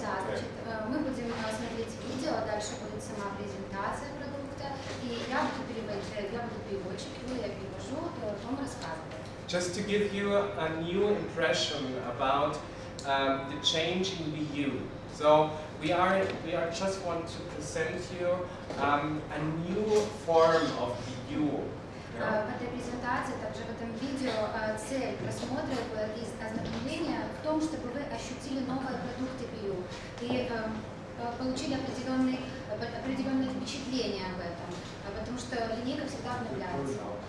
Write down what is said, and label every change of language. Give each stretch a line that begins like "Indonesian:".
Russian: Да, значит, мы будем смотреть видео, дальше будет сама презентация продукта, и я буду переводчик, Юлия перевожу, Том рассказывает.
English: Just to give you a new impression about the change in BU. So we just want to present you a new form of BU.
Russian: В этой презентации, также в этом видео, цель просмотра и ознакомления в том, чтобы вы ощутили новые продукты BU и получили определенные впечатления об этом, потому что линейка всегда обновляется.